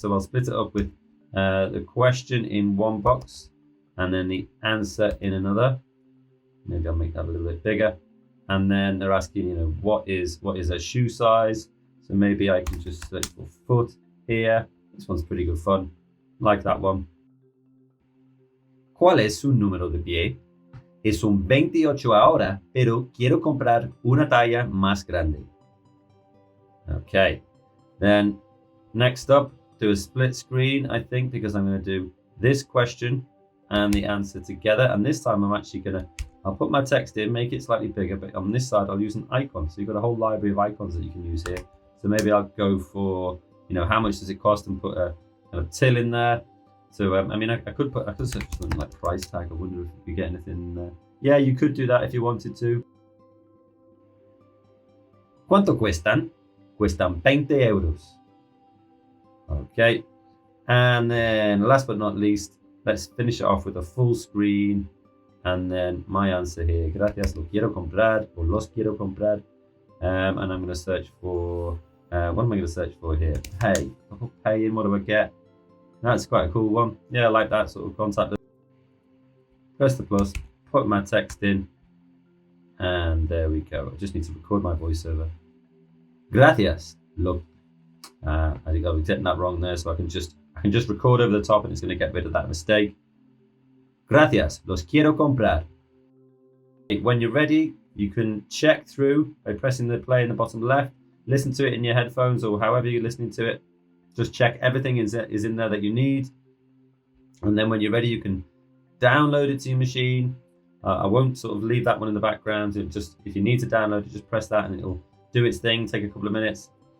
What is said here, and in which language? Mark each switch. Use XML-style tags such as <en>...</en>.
<en>So I'll split it up with the question in one box and then the answer in another. Maybe I'll make that a little bit bigger. And then they're asking, what is a shoe size? So maybe I can just search for foot here. This one's pretty good fun. Like that one.</en> <es>¿Cuál es su número de pie? Es un 28 ahora, pero quiero comprar una talla más grande.</es> <en>Okay. Then next up, do a split screen, I think, because I'm going to do this question and the answer together. And this time I'm actually I'll put my text in, make it slightly bigger, but on this side I'll use an icon. So you've got a whole library of icons that you can use here. So maybe I'll go for, how much does it cost, and put a kind of till in there. So I could search for something like price tag. I wonder if you get anything. Yeah, you could do that if you wanted to.</en> <es>¿Cuánto cuestan? Cuestan 20 euros.</es> <en>Okay, and then last but not least, let's finish it off with a full screen, and then my answer here.</en> <es>Gracias, lo quiero comprar, or los quiero comprar.</es> <en>And I'm going to search for, what am I going to search for here? Pay. I'll put pay in, what do I get? That's quite a cool one. Yeah, I like that sort of contact. Press the plus, put my text in, and there we go. I just need to record my voiceover. Gracias, I think I was getting that wrong there, so I can just record over the top, and it's going to get rid of that mistake.</en> <es>Gracias, los quiero comprar.</es> <en>When you're ready, you can check through by pressing the play in the bottom left, listen to it in your headphones or however you're listening to it, Just check everything is in there that you need. And then when you're ready, you can download it to your machine. I won't sort of leave that one in the background. If you need to download it, just press that and it'll do its thing, take a couple of minutes.</en>